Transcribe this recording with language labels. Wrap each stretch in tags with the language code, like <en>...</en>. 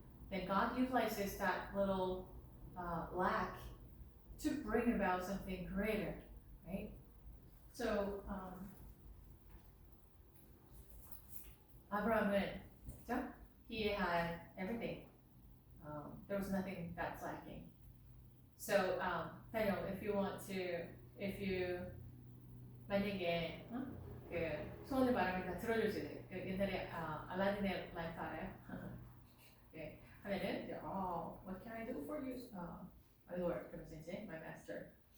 <en>Then God utilizes that little lack to bring about something greater, right? So Abraham went. So he had everything. There was nothing that's lacking.</en> <ko>So Daniel, 만약에 소원을 말하면 다 들어줄 수 있어요. 옛날에 알라딘의 라이프 알아요? 하면은</ko> <en>what can I do for you, my lord?</en> <ko>그러면서 이제</ko> <en>my master.</en>